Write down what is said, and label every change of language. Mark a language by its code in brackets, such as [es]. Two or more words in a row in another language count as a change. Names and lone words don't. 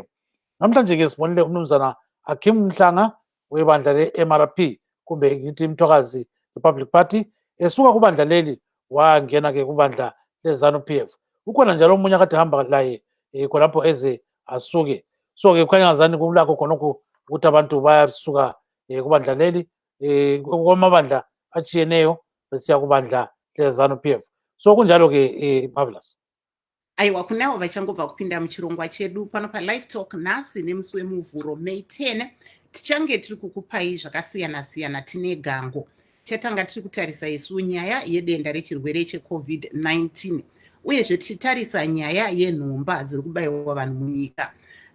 [nd] Namhlanje ke sibonile umnumzana Akim Mhlanga webandla le-MRP kumbe ngithi Mthwakazi Republic Party esuka kubandla leli wangena ke kubandla leZanu PF. Ukhona njalo omunye akade hamba laye khonapho eze asuke. So ke kukhanya ngazani kulakho khonokho ukuthi abantu bayasuka kubandla leli kwamabandla atshiyeneyo besiya kubandla leZanu PF. So kunjalo ke Marvelous. [sn] Aiwa kunavo vachangobva kupinda muchirongwa chedu pano paLive Talk nhasi nemusi wemuvhuro May 10 tichange tiri kukupai zvakasiyana-siyana. Tine gango chatanga tiri kutarisa isu nyaya yedenda rechirwere cheCovid-19 uyezve tichitarisa nyaya yenhomba dziri kubayiwa vanhu munyika.